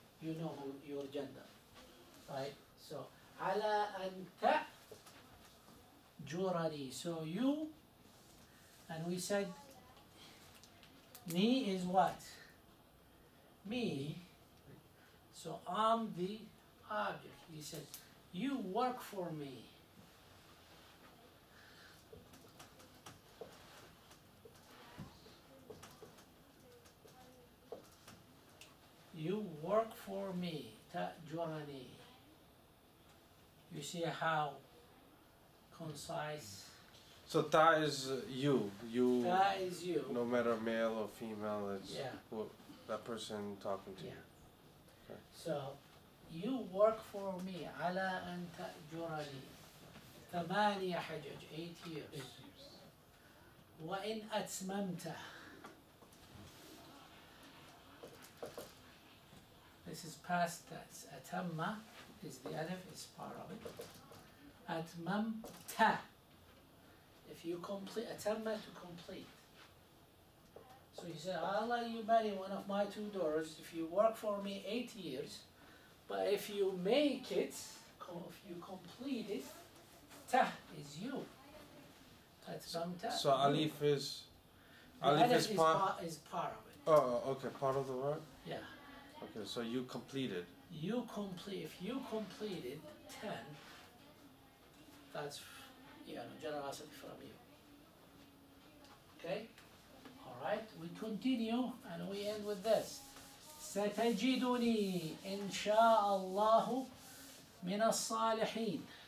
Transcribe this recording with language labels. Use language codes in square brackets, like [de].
[en] You know your gender, right? [ar] So على أن تأجرني. [en] So you, and we said ni is what? Me. So I'm the object. He said, you work for me. You work for me. تأجرني. You see how concise. So ta is you. You. Ta is you. No matter male or female, it's Yeah. that person talking to you. So [ar] you work for me على أن تأجرني 8 حجج 8 years وإن أتممته. [en] This is past tense. أتم is the alif, is part of it. [ar] أتممت. [en] If you complete, أتم to complete. So you say, I'll let you marry one of my 2 daughters if you work for me 8 years, but if you make it, if you complete it, ta is you. [ar] أتممت. [en] So alif is The alif alif is part. is part of it. Oh, okay, part of the word. Yeah. Okay, so you completed. You complete, if you completed 10, that's, generosity from you. Okay? Alright, we continue and we end with this. [ar] ستجدني إن شاء الله من الصالحين.